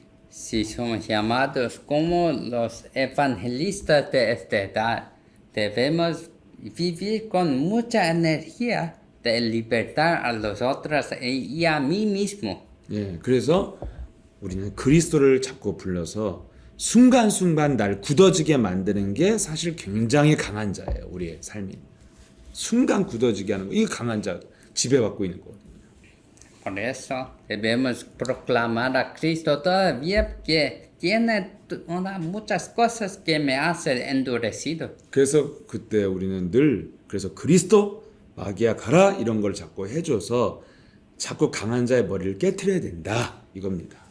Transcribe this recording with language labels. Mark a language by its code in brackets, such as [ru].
[es] Si somos llamados como los evangelistas de esta edad, debemos vivir con mucha energía de libertar a los otros y a mí mismo. [ko] 예, 그래서 우리는 그리스도를 자꾸 불러서 순간순간 날 굳어지게 만드는 게 사실 굉장히 강한 자예요. 우리의 삶이. 순간 굳어지게 하는 거. 이게 강한 자 지배받고 있는 거거든요. [es] Por eso debemos proclamar a Cristo todavía que tiene muchas cosas que me hacen endurecido. [ko] 그래서 그때 우리는 늘 그래서 그리스도 마귀야 가라 이런 걸 자꾸 해줘서 자꾸 강한 자의 머리를 깨트려야 된다 이겁니다.